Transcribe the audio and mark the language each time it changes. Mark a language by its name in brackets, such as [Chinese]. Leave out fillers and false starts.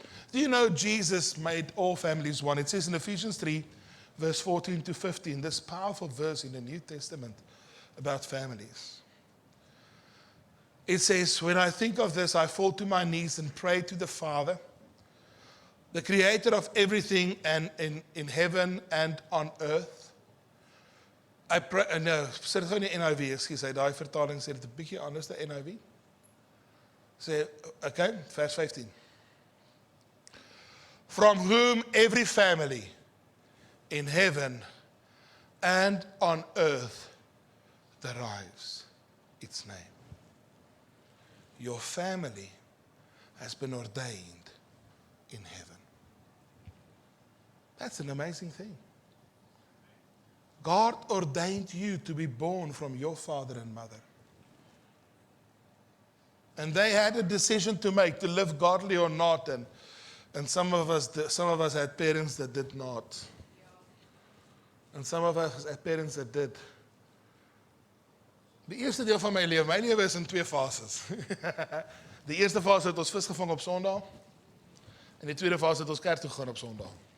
[English] Do you know Jesus made all families one? It says in Ephesians 3, verse 14 to 15, this powerful verse in the New Testament about families. It says, when I think of this, I fall to my knees and pray to the Father, the creator of everything and in heaven and on earth. I pray, no, [Afrikaans] sit het gou in die NIV, [English] excuse, [Afrikaans] daai vertaling sê dit 'n bietjie anders, die NIV. Sê, okay, vers 15. [English] From whom every family in heaven and on earth derives its name. Your family has been ordained in heaven. That's an amazing thing. God ordained you to be born from your father and mother. And they had a decision to make, to live godly or not. And some of us had parents that did not. And some of us had parents that did. [Afrikaans] Die eerste deel van my lewe is in 2 fases. Die eerste fase het ons vis gevang op Sondag. En die tweede fase het ons kerk toe gegaan op Sondag.